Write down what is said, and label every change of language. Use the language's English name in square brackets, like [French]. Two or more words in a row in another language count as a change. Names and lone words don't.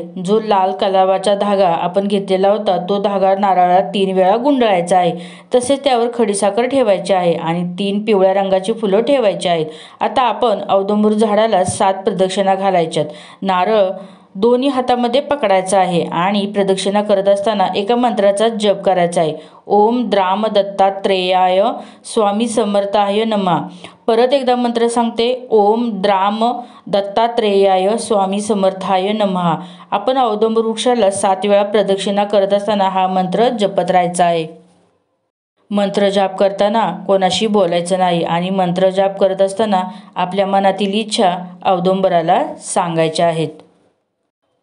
[Marathi] जो लाल कलावाचा धागा आपण घेतलेला होता तो धागा नारळात 3 वेळा गुंडाळायचा आहे. तसेच त्यावर खडीसाखर ठेवायची आहे आणि 3 पिवळ्या रंगाची फुलं ठेवायची आहेत. आता आपण औदुंबर झाडाला 7 प्रदक्षिणा घालायच्यात. नारळ दोन्ही हातामध्ये पकडायचा आहे आणि प्रदक्षिणा करत असताना एका मंत्राचा जप करायचा आहे. [Sanskrit] ओम द्राम दत्तात्रेयाय स्वामी समर्थाय नमः. [Marathi] परत एकदा मंत्र सांगते. [Sanskrit] ओम द्राम दत्तात्रेयाय स्वामी समर्थाय नमः. [Marathi] आपण औदुंबर वृक्षाला 7 वेळा प्रदक्षिणा करत असताना हा मंत्र जपत राहायचा आहे. मंत्र जाप करताना कोणाशी बोलायचं नाही आणि मंत्र जाप करत असताना आपल्या मनातील इच्छा औदुंबराला सांगायच्या आहेत.